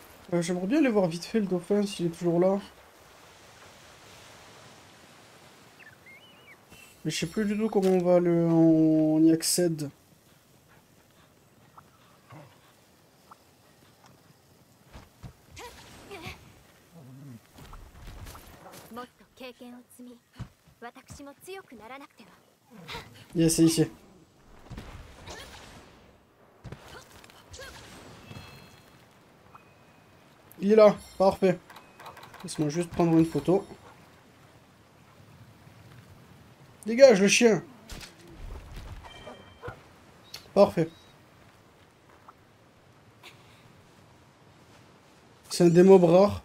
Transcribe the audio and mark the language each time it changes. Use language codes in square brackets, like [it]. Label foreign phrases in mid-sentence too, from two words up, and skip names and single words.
[fr] J'aimerais bien aller voir vite fait le dauphin s'il est toujours là. Mais je sais plus du tout comment on y accède. [ja] もっと経験を積み、私も強くならなくては。 [fr] Yes, c'est ici. Il est là, parfait. Laisse-moi juste prendre une photo. Dégage le chien. Parfait. C'est un des mobs rares.